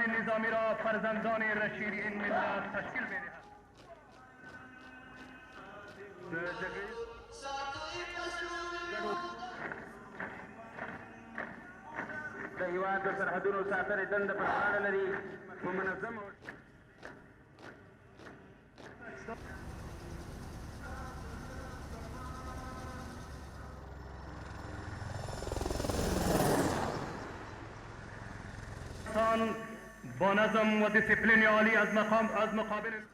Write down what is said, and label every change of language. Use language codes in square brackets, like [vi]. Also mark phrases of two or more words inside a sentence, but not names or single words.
[fa] نظامی را فرزندان رشید این ملت تشکیل می‌دهد. [ps] د هېواد د سرحدونو ساتنې دنده پر غاړه لري په منظمه [fa] با نظم و دیسیپلین عالی از مقابل